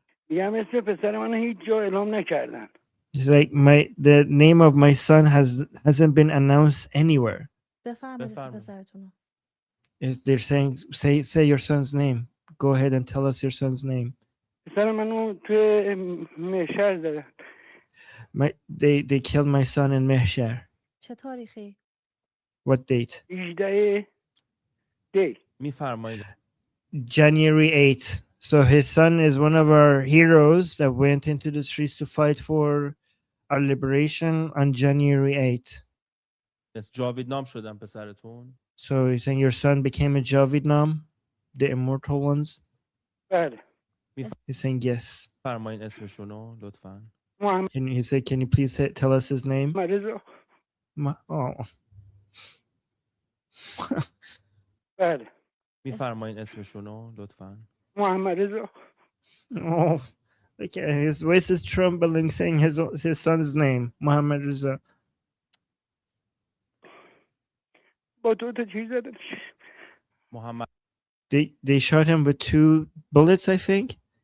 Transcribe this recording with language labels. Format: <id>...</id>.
<fa>میگم اسم پسر من هیچ جا اعلام نکردن.</fa> <en>It's like the name of my son hasn't been announced anywhere.</en> <fa>بفرمایید اسم پسرتون رو.</fa> <en>They're saying say your son's name. Go ahead and tell us your son's name.</en> <fa>پسر منو توی مهشر زدن.</fa> <en>They killed my son in Mehshar.</en> <fa>چه تاریخی؟</fa> <en>What date?</en> <fa>18 دی. میفرمایید.</fa> <en>January 8th. So his son is one of our heroes that went into the streets to fight for our liberation on January 8th.</en> <fa>جاویدنام شدن پسرتون.</fa> <en>So you're saying your son became a Javidnam, the immortal ones?</en> <fa>بله.</fa> <en>He's saying yes.</en> <fa>فرمایید اسمشونو لطفاً.</fa> <en>Can you please tell us his name?</en> <fa>رضا. Oh. بله. میفرمایید اسمشونو لطفاً. محمد رضا. Oh.</fa> <en>Okay, his voice is trembling saying his son's name, Muhammad Reza.</en> <fa>با دو تا چیز زدنش. محمد.</fa> <en>They shot him with 2 bullets, I think.</en>